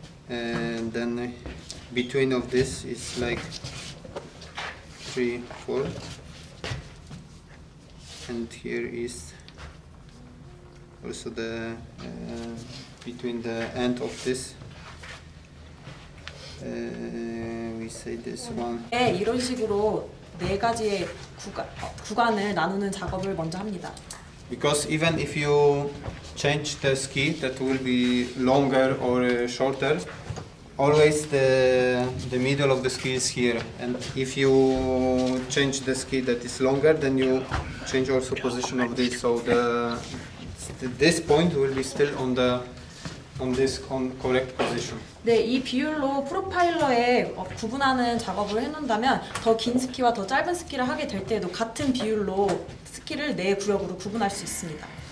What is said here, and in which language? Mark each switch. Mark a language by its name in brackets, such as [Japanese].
[English] And then between of this is like 3, 4. And here is also the between the end of this we say this one. [Korean] 네, 이런 식으로 네 가지의 구간을 나누는 작업을 먼저 합니다. [English] Because even if you change the ski that will be longer or shorter, always the middle of the ski is here, and if you change the ski that is longer, then you change also position of this, so the this point will be still on this correct position. [Korean] 네, 이 비율로 프로파일러에 구분하는 작업을 해놓는다면 더 긴 스키와 더 짧은 스키를 하게 될 때도 같은 비율로 스키를 네 구역으로 구분할 수 있습니다.